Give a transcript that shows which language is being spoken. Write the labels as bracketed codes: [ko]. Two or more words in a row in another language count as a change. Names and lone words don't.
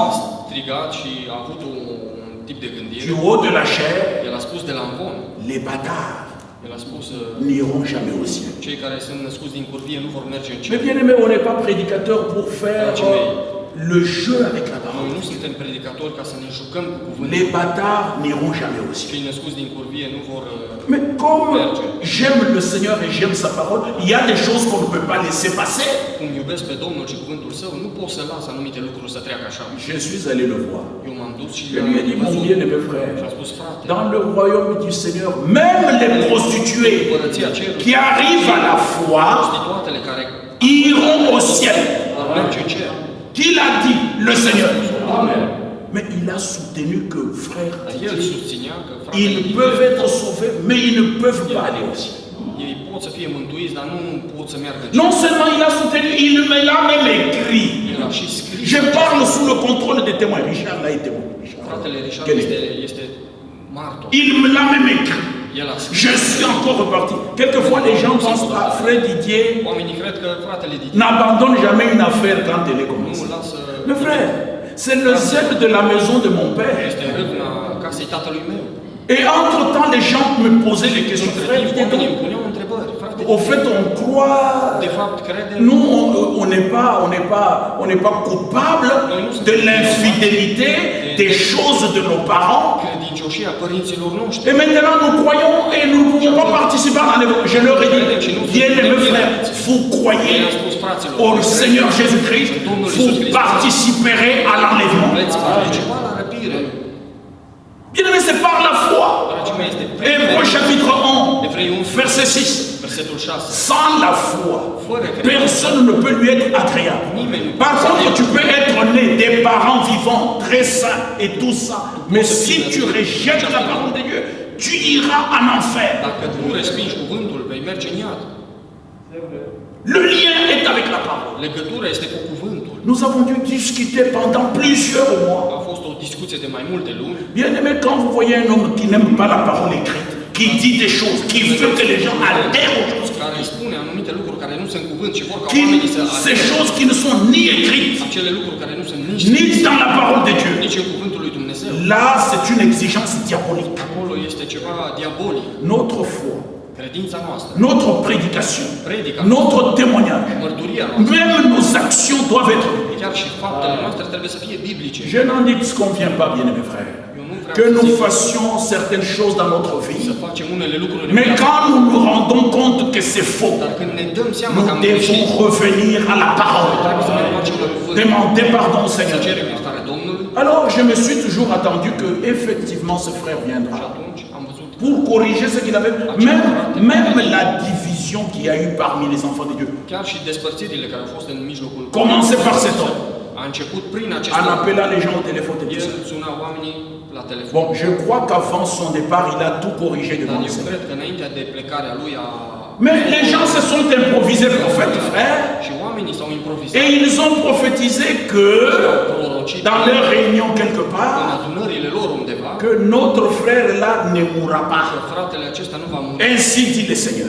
[ro] strigat și a avut un tip de gândire. [fr] du haut de la chair. [ro] El a spus de la învon. [fr] Les bâtards [ro] El a spus [fr] n'iront jamais au ciel. [ro] cei care sunt născuți din curvie nu vor merge în [fr] Mais [ro] cer. [fr] bien aimé, on n'est pas prédicateur pour faire le jeu avec la [ro] Noi [fr] parole. [ro] nu suntem predicatori ca să ne jucăm cu cuvântul. [fr] Les bâtards n'iront jamais au ciel. [ro] Cei născuți din curvie nu vor [fr] Mais comme j'aime le Seigneur et j'aime sa parole, il y a des choses qu'on ne peut pas laisser passer. [ro] cum iubesc pe Domnul și cuvântul Său, nu pot să las anumite lucruri să treacă așa. [fr] Je suis allé le voir. [ro] Eu m-am dus și [fr] Je lui ai dit, mon bien-aimé [ro] și [fr] frère, [ro] am spus, frate, [fr] dans le royaume du Seigneur, même les prostituées [ro] împărăția cerului, [fr] qui arrivent à la foi [ro] prostituatele care [fr] iront au ciel. [ro] vor merge în cer. [fr] Qui l'a dit? Le Seigneur. Mais il a soutenu que, frère, [ro] Dar el susținea că fratele [fr] ils Didier, peuvent être sauvés, mais ils ne peuvent pas aller au ciel. [ro] ei pot să fie mântuiți, dar nu pot să meargă în cer. [fr] Non seulement il a soutenu, il me l'a même écrit. [ro] El a și scris. [fr] Je parle sous le contrôle des témoins. Richard l'a été. [ro] Fratele Richard [fr] Quel est? [ro] este martor. [fr] Il me l'a même écrit. [ro] El a scris. [fr] Je suis encore reparti. Quelquefois, les gens pensent à frère Didier [ro] Oamenii cred că fratele Didier [fr] n'abandonne jamais une affaire quand elle est [ro] nu [fr] commencée. [ro] lasă... [fr] Le frère, c'est le zèle de la maison de mon père. [ro] Este râvna casei tatălui meu. [fr] Et entre-temps, les gens me posaient les questions. [ro] Între [fr] Frère [ro] timp, Didier, oamenii îmi [fr] donc, [ro] puneau întrebări. Frate, [fr] au fait, on croit. [ro] de fapt, credem... [fr] Nous, on n'est pas coupable de l'infidélité des choses de nos parents. [ro] credincioșia părinților noștri. [fr] Et maintenant, nous croyons et nous ne pouvons pas participer à l'évangile. Je leur ai dit, bien aimés frères, vous croyez [ro] El a spus fraților, [fr] au Seigneur Jésus-Christ, vous participerez à l'enlèvement. [ro] veți participa la răpire. [fr] Bien aimé, c'est par la foi. [ro] Dragii mei, este [fr] Hébreux chapitre 1, [ro] Evrei 11, [fr] verset 6. [ro] versetul 6. [fr] Sans la foi, [ro] Fără credință, [fr] personne ne peut lui être agréable. [ro] nimeni nu [fr] Par [ro] poate să [fr] contre, [ro] fie [fr] tu peux être né des parents vivants, très sains et tout ça. Mais si tu rejettes la parole de Dieu, tu iras en enfer. [ro] Dacă nu respingi cuvântul, vei merge în iad. [fr] Le lien est avec la parole. [ro] Legătura este cu cuvântul. [fr] Nous avons dû discuter pendant plusieurs mois. [ro] A fost o discuție de mai multe luni. [fr] Bien aimé, quand vous voyez un homme qui n'aime pas la parole écrite, qui dit des choses, qui veut que les gens adhèrent aux choses, [ro] Care îi spune anumite lucruri care nu sunt cuvânt și vor ca [fr] qui, [ro] oamenii să [fr] ces choses qui ne sont ni écrites, [ro] acele lucruri care nu sunt nici [fr] ni dans la parole de Dieu. [ro] nici în cuvântul lui Dumnezeu. [fr] Là, c'est une exigence diabolique. [ro] Acolo este ceva diabolic. [fr] Notre foi, [ro] Credința noastră, [fr] notre prédication, [ro] predica, [fr] notre témoignage, [ro] mărturia noastră, [fr] même nos actions doivent être bibliques. [ro] chiar și faptele noastre trebuie să fie biblice. [fr] Je n'en disconviens pas, bien-aimés frères, [ro] Eu nu vreau [fr] que [ro] să [fr] nous [ro] zic [fr] fassions certaines choses dans notre [ro] să [fr] vie, [ro] facem unele lucruri în [fr] mais [ro] viață, [fr] quand nous nous rendons compte que c'est faux, [ro] dar când ne dăm seama că am [fr] nous devons [ro] greșit, [fr] revenir à la parole, [ro] trebuie să ne întoarcem la cuvânt, [fr] demander pardon au [ro] să [fr] Seigneur. [ro] cerem iertare Domnului. [fr] Alors, je me suis toujours attendu que effectivement ce frère [ro] Și [fr] viendra [ro] atunci am văzut [fr] pour corriger ce qu'il avait, même la division qu'il y a eu parmi les enfants de Dieu. [ro] chiar și despărțirile care au fost în mijlocul. [fr] Commencez par cet homme, [ro] A început prin acest [fr] en [ro] om. [fr] appelant les gens au téléphone et tout [ro] El [fr] ça. [ro] suna oamenii la telefon. [fr] Bon, je crois qu'avant son départ, il a tout corrigé [ro] Dar [fr] devant le [ro] eu [fr] Seigneur. [ro] cred că înaintea de plecarea lui a... [fr] Mais les gens se sont improvisés prophètes, frères, [ro] Și oamenii s-au improvizat. [fr] et ils ont prophétisé que, [ro] Prorocit [fr] dans leur réunion quelque [ro] în [fr] part, [ro] adunările lor undeva [fr] que notre frère là ne mourra [ro] că [fr] pas. [ro] fratele acesta nu va muri, [fr] Ainsi dit le Seigneur.